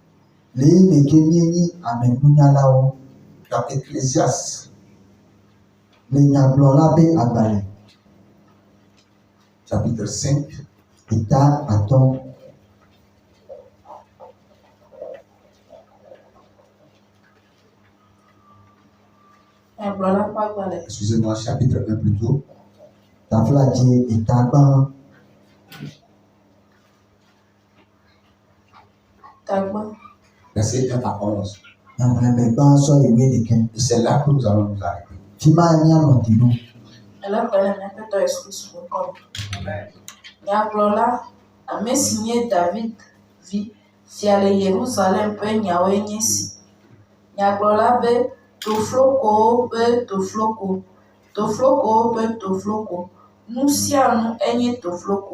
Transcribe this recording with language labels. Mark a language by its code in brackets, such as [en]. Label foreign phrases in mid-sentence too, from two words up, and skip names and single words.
[fr] Dans Ecclésiaste, chapitre 5, excusez-moi, chapitre 1 plutôt. Verset 1 à 11. Et c'est là que nous allons nous arrêter. [ee] Nyagblɔla, ame si nye David vi, fia le Yerusalem ƒe nyawoe nye si. Nyagblɔla be toflokowo ƒe tofloko, toflokowo ƒe tofloko, nu sia nu enye tofloko.